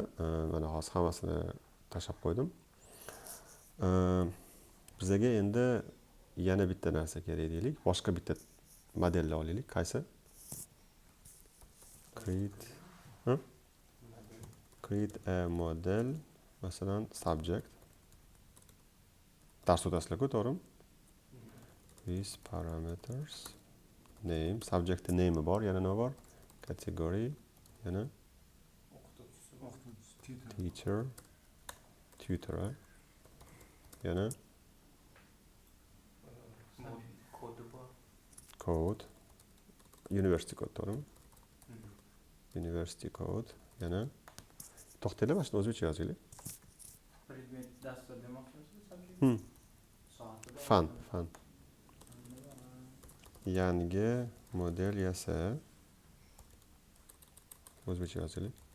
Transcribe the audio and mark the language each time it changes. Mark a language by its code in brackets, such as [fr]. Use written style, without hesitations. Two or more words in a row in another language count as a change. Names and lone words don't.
[uz] Mana hozir hammasini tashlab qo'ydim. Bizga endi yana bitta narsa kerak deylik. Boshqa bitta modelni olaylik. Qaysi? [en] Create a model, masalan, subject. [uz] Dars o'tasizlar-ku, to'g'rimi? [en] With parameters, name, subject name [uz] bor, yana nima bor? Category, yana teacher, tutor, yana Kodi bor. [en] code, university code, to'g'rimi? University code, [uz] yana to'xtanglar, mana shuni o'zbekcha yozaylik. Predmet dastur demoqchimisiz? Subject? Soati. Fan. Yangi model yasa. O'zbekcha yozaylik.